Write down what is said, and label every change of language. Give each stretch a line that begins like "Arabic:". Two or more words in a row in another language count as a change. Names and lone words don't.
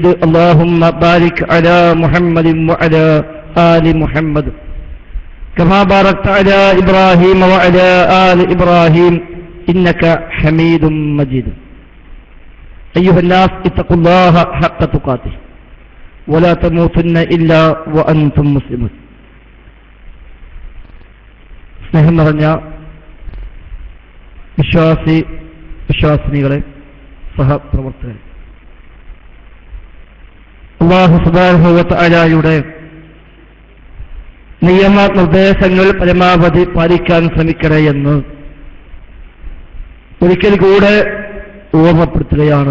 Arabic: اللهم بارك على محمد وعلى آل محمد كما باركت على إبراهيم وعلى آل إبراهيم إنك حميد مجيد. أيها الناس اتقوا الله حق تقاته ولا تموتن إلا وأنتم مسلمون.
Malayalam: സ്നേഹം നിറഞ്ഞ വിശ്വാസിനികളെ, സഹപ്രവർത്തകരെ,
Arabic: الله سبحانه وتعالى
Malayalam: നിയമനിർദ്ദേശങ്ങൾ പരമാവധി പാലിക്കാൻ ശ്രമിക്കണേ എന്ന് ഒരിക്കൽ കൂടെ ഓർമ്മപ്പെടുത്തുകയാണ്.